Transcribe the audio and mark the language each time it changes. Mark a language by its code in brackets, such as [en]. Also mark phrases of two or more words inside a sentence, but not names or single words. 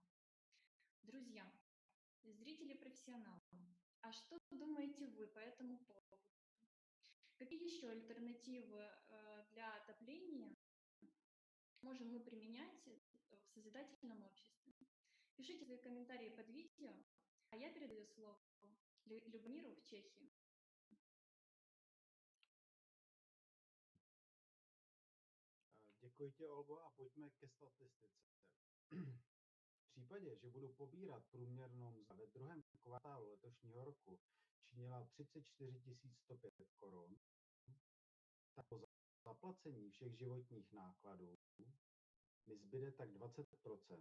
[ru] Друзья, зрители-профессионалы, а что думаете вы по этому поводу? Какие еще альтернативы для отопления можем мы применять в созидательном обществе? Пишите свои комментарии под видео, а я передаю слово Любомиру в Чехии. [cs] Děkuji ti, Olgo, a pojďme ke statistice. V případě, že budu pobírat průměrnou mzdu ve druhém kvartálu letošního roku činila 34 105 korun, tak po zaplacení všech životních nákladů mi zbyde tak 20%.